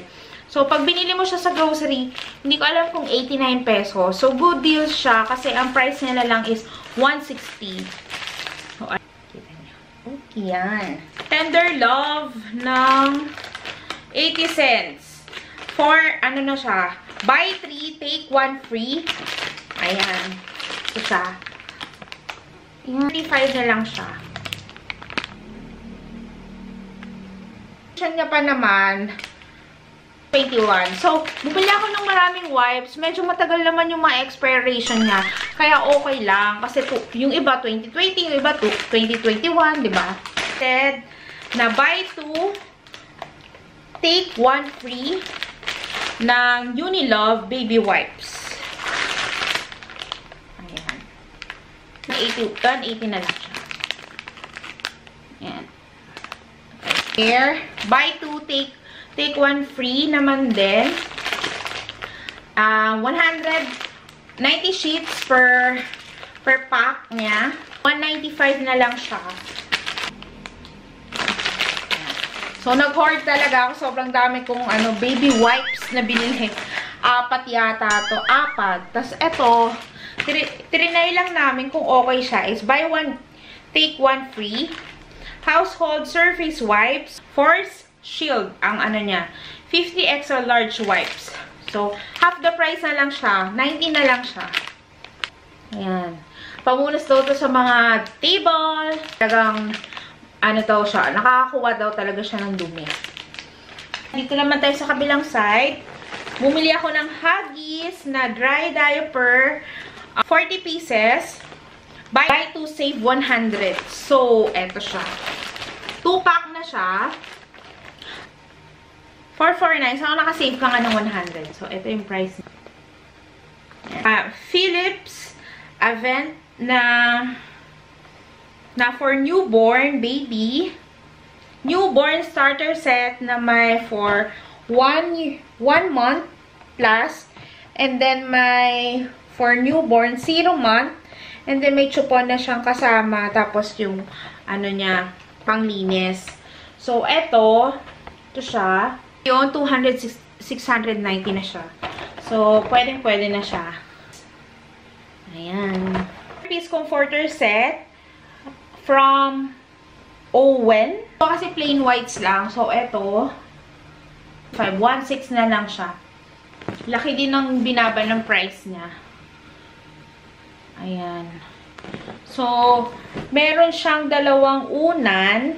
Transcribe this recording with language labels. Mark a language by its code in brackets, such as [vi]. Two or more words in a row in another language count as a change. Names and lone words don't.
[tl] So, pag binili mo siya sa grocery, hindi ko alam kung 89 pesos. So, [en] good deal [tl] siya. Kasi ang price nila lang is 160. So, kita niyo. Okay, yan. Tender Love ng 80 cents. For, ano na siya, [en] buy 3, take 1 free. [tl] Ayan. Ito siya. 35 na lang siya. Siya niya pa naman, 21. So, bumili ako ng maraming wipes. Medyo matagal naman yung mga expiration niya. Kaya okay lang. Kasi yung iba 2020, yung iba 2021, di ba? Na [en] buy 2, take 1 free [tl] ng Unilove Baby Wipes. Ayan. 180 na lang siya. Ayan. [en] Here, buy 2, take 1 free naman din. 190 sheets per pack niya. [tl] 195 na lang siya. So, nag-hoard talaga ako. Sobrang dami kong baby wipes na binili. 4 yata to. 4. Tapos, ito, trinay lang namin kung okay siya. [en] Is buy 1, take 1 free. Household surface wipes. Force Shield. [tl] Ang niya. 50 [en] extra large wipes. [tl] So, [en] half the price [tl] na lang siya. 90 na lang siya. Ayan. Pamunas daw to sa mga table. Talagang ano daw siya, nakakakuha daw talaga siya ng dumi. Dito naman tayo sa kabilang side. Bumili ako ng Huggies na [en] dry diaper, [tl] 40 pieces. [en] Buy 2, save 100. So, eto siya. [tl] 2-pack na siya. 449. So, nakasave ka nga ng 100. So, eto yung price. Philips Avent na [en] for newborn baby. Newborn starter set [tl] na may [en] for 1 month plus. And then, may for newborn 0 month. And then, [tl] may chupon na siyang kasama. Tapos, yung, ano niya, panglinis. So, ito siya. Yung 690 na siya. So, pwede na siya. Ayan. [en] Piece comforter set from Owen. [tl] So, kasi [en] plain whites [tl] lang. So, ito 516 na lang siya. Laki din ng binaba ng price niya. Ayan. So, meron siyang dalawang unan.